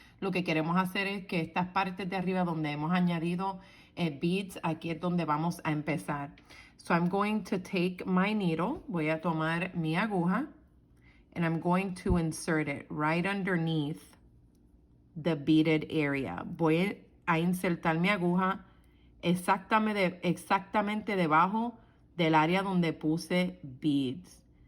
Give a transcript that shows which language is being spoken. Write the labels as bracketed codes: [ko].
[es] Lo que queremos hacer es que estas partes de arriba donde hemos añadido beads, aquí es donde vamos a empezar. [en] So I'm going to take my needle. [es] Voy a tomar mi aguja. [en] and I'm going to insert it right underneath the beaded area. [es] Voy a insertar mi aguja exactamente debajo del área donde puse beads.